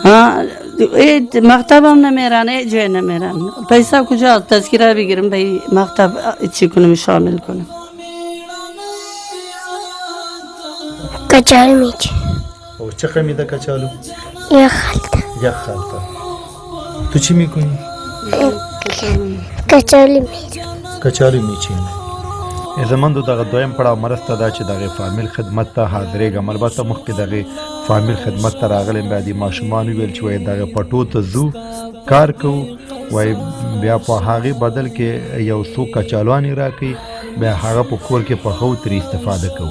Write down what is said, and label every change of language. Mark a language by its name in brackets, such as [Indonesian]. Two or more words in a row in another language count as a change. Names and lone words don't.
[Persian] مکتب هم نمیرن جای نمیرن پیسه کجا تذکره بگیرم به مکتب چی کنم شامل کنم. کچالو میچه. او چقدر میده کچالو؟ یک خالته. یک خالته. تو چی میکنی؟ کچالو میچه. کچالو میچینی. [Pashto] زمندو دغه دویم پړاو مرسته دا چې دغه فامیل خدمت ته حاضرېږم. البته مخکې دغه فامیل خدمت ته راغلم بیا د ماشومان ویل چې وایي دغه پټو ته ځو کار کوو وایي بیا په هغې بدل کې یو څو کچالوانې راکوي بیا هغه په کور کې پخو ترې استفاده کوو.